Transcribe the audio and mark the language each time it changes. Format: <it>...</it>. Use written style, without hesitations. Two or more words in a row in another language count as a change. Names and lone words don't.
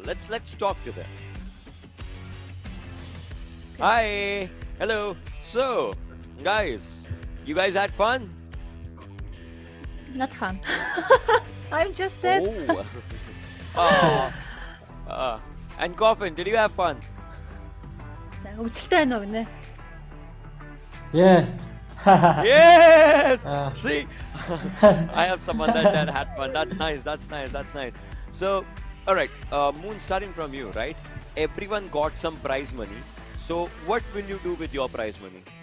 <en>Let's talk to them. Hi. Hello. So, guys, you guys had fun? Not fun. I'm just sad. Oh. And Coffin, did you have fun?</en> <mn>Өвчлөлтэй байна уу гинэ?</mn> <en>Yes. Yes! See? I have someone that had fun. That's nice. So, alright, Moon, starting from you, right? Everyone got some prize money. So, what will you do with your prize money?</en>